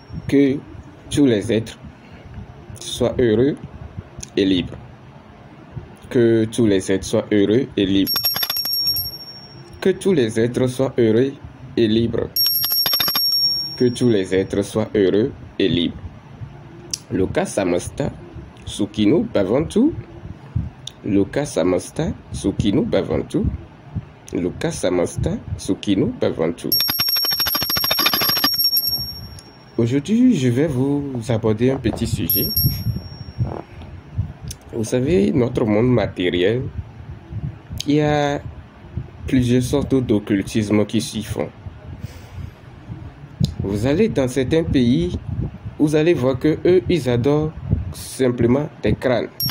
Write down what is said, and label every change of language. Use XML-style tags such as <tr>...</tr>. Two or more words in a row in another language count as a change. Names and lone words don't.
<fr>que tous les êtres soient heureux et libres. Que tous les êtres soient heureux et libres. Que tous les êtres soient heureux et libres. Que tous les êtres soient heureux et libres.</fr> <sa>Loka samasta sukino bhavantu. Loka samasta sukino bhavantu. Loka samasta sukino bhavantu.</sa> <fr>Aujourd'hui, je vais vous aborder un petit sujet. Vous savez, notre monde matériel, il y a plusieurs sortes d'occultisme qui s'y font. Vous allez dans certains pays, vous allez voir que eux, ils adorent simplement des crânes.</fr>